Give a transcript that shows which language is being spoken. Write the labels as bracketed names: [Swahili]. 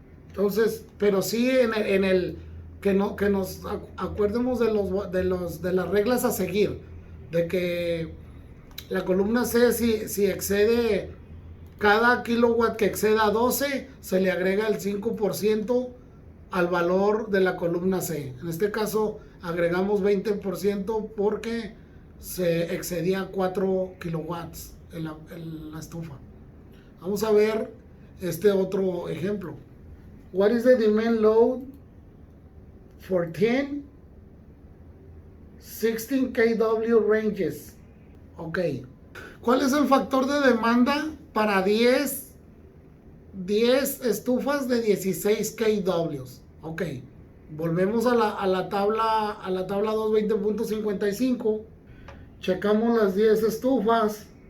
[Spanish] Entonces, pero sí en el que nos acuerdemos de las reglas a seguir, de que la columna C, si excede cada kilowatt que exceda 12, se le agrega el 5% al valor de la columna C. En este caso agregamos 20% porque se excedía 4 kilowatts en la estufa. Vamos a ver este otro ejemplo. [English] What is the demand load for 10 16 kW ranges? Ok. [Spanish] ¿Cuál es el factor de demanda para 10 estufas de 16 kW? Ok. Volvemos a la tabla 220.55. Checamos las 10 estufas.